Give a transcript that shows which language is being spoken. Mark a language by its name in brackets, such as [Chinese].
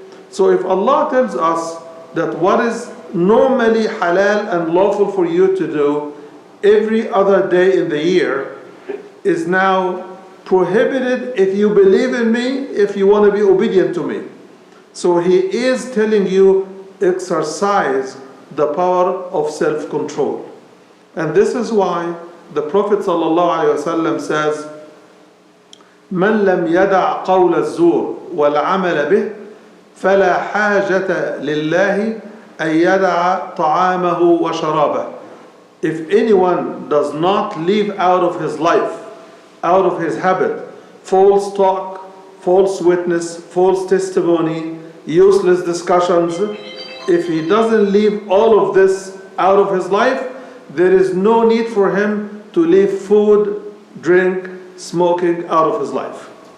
[English] So if Allah tells us that what is normally halal and lawful for you to do every other day in the year is now prohibited if you believe in me, if you want to be obedient to me. So He is telling you, exercise the power of self-control. And this is why the Prophet ﷺ says, [Arabic] من لم يدع قول الزور والعمل به فلا حاجة لله أن يدع طعامه وشرابه. [English] If anyone does not leave out of his life, out of his habit, false talk, false witness, false testimony, useless discussions, if he doesn't leave all of this out of his life, there is no need for him to leave food, drink, smoking out of his life.